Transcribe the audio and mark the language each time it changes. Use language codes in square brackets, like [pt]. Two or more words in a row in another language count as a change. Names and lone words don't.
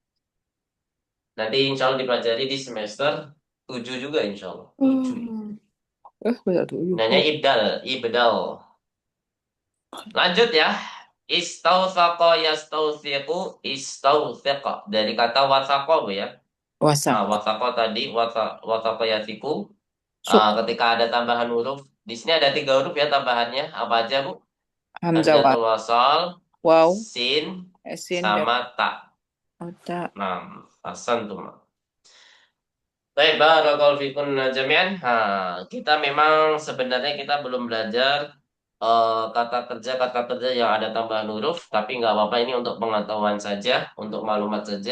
[id] Nanti [ar] إن شاء الله [id] dipelajari di semester 7 juga [ar] إن شاء الله. [id] 7. Hmm. Betul tuh. Namanya ibdal, ibdal. Lanjut ya. [ar] استوثق يستوثق استوثق. [id] Dari kata wasaqo Bu ya. Wasak. Nah, wasaqo tadi [ar] وثق يثق. [id] Suk. Ketika ada tambahan huruf, di sini ada 3 huruf ya tambahannya. Apa aja Bu? Hamzah wa Hamzatul wasal, waw. sin, Esin dan sama ta. otak. Nah, asan tuh. Baik, [ar] بارك الله فيكم جميعا. [id] Kita memang sebenarnya kita belum belajar kata kerja yang ada tambahan huruf, tapi nggak apa-apa ini untuk pengetahuan saja, untuk maklumat saja.